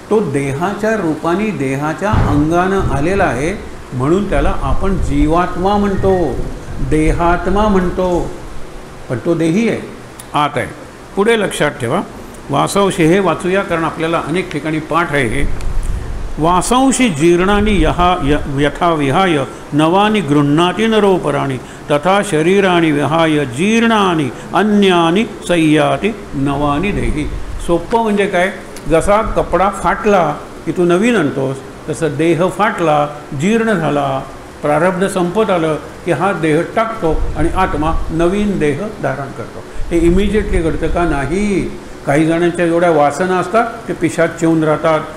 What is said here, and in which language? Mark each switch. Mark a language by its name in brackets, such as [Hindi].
[Marathi] तो देहाच्या रूपाने देहाच्या अंगानं आलेला आहे, म्हणून त्याला आपण जीवात्मा म्हणतो, देहात्मा म्हणतो. पण तो देही आहे, आत आहे. पुढे लक्षात ठेवा. वासंशी हे वाचूया, कारण आपल्याला अनेक ठिकाणी पाठ आहे हे. [Sanskrit] वासंशी जीर्णानि यथा विहाय नवानि गृह्णाति नरोपराणि तथा शरीराणि विहाय जीर्णानि अन्यानि संयाति नवानि देही. [Marathi] सोपं म्हणजे काय? जसा कपडा फाटला की तू नवीन आणतोस, तसं देह फाटला, जीर्ण झाला, प्रारब्ध संपत आलं की हा देह टाकतो आणि आत्मा नवीन देह धारण करतो. हे इमिजिएटली घडतं का? नाही. काही जणांच्या एवढ्या वासना असतात ते पिशाच येऊन राहतात.